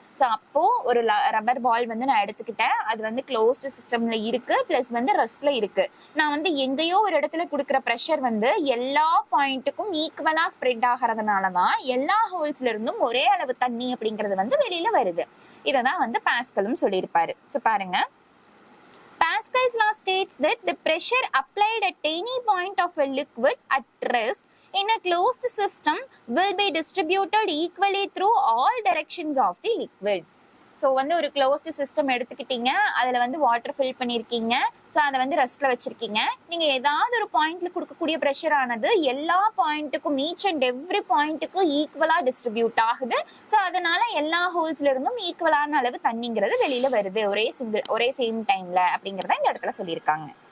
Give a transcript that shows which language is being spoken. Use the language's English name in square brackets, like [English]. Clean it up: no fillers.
[Tamil] So அப்போ ஒரு rubber பால் வந்து நான் எடுத்துக்கிட்டேன். அது வந்து க்ளோஸ்டு சிஸ்டம்ல இருக்கு, பிளஸ் வந்து ரெஸ்ட்ல இருக்கு. நான் வந்து எங்கேயோ ஒரு இடத்துல கொடுக்குற ப்ரெஷர் வந்து எல்லா பாயிண்ட்டுக்கும் ஈக்குவலா ஸ்ப்ரெட் ஆகிறதுனாலதான் எல்லா ஹோல்ஸ்ல இருந்தும் ஒரே அளவு தண்ணி அப்படிங்கிறது வந்து வெளியில வருது. இததான் வந்து பாஸ்கலும் சொல்லியிருப்பாரு. [English] So பாருங்க, Pascal's law states that the pressure applied at any point of a liquid at rest in a closed system will be distributed equally through all directions of the liquid. [Tamil] So வந்து ஒரு closed system எடுத்துக்கிட்டீங்க, அதில் வந்து water fill பண்ணியிருக்கீங்க, so அதை வந்து ரெஸ்ட்டில் வச்சுருக்கீங்க. நீங்கள் ஏதாவது ஒரு பாயிண்ட்டில் கொடுக்கக்கூடிய ப்ரெஷர் ஆனது எல்லா பாயிண்ட்டுக்கும் [English] each and every [Tamil] பாயிண்ட்டுக்கும் ஈக்குவலாக டிஸ்ட்ரிபியூட் ஆகுது. ஸோ அதனால எல்லா ஹோல்ஸ்ல இருந்தும் ஈக்குவலான அளவு தண்ணிங்கிறது வெளியில் வருது ஒரே சேம் டைமில் அப்படிங்கிறத இந்த இடத்துல சொல்லியிருக்காங்க.